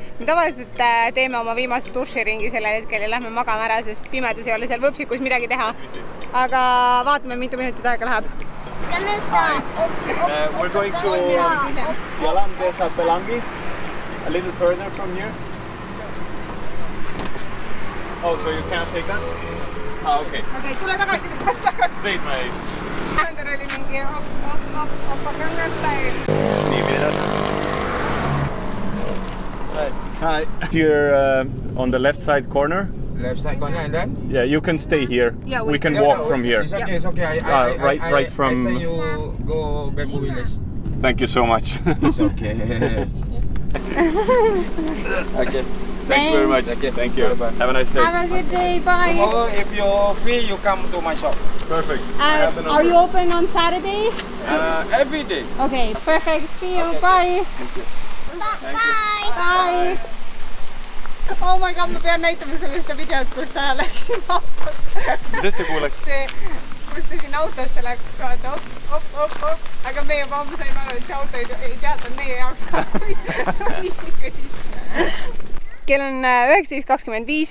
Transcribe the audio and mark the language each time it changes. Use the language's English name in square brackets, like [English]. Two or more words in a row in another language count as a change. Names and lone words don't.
[Estonian] Me tavaliselt teeme oma viimase duširingi sellel hetkel ja lähme magama ära, sest pimedas ei ole seal võpsikus midagi teha. Aga vaatame, mitu minutit aega läheb. [English] We're going to Yolande Sapelangi, a little further from here. Oh, so you can't take us? Ah, okay. [Estonian] Okei, tule tagasi. [English] Straight, my... [Estonian] Ander oli mingi oppa Gangnam Style. [English] Hi. Here on the left side corner. Left side corner and then? Yeah, you can stay here. Yeah, we can walk from here. It's okay, it's okay. Right from... I say you go Bamboo Village. Thank you so much. It's okay. Okay. Thank you very much. Okay. Thank you. Bye. Have a nice day. Have a good day, bye. Tomorrow, if you're free, you come to my shop. Perfect. Are you open on Saturday? Every day. Okay, perfect. See you, bye. Bye. Bye. Oh my god, [Estonian] ma pean näitama sulle seda videot, kus ta läks sinna autosse. Mis see kuuleks? See, kus ta sinna autosse läks, vaata, op. Aga me juba ammu saime aru, et see auto ei teata meie jaoks ka, mis ikka siis. Kell on 19.25.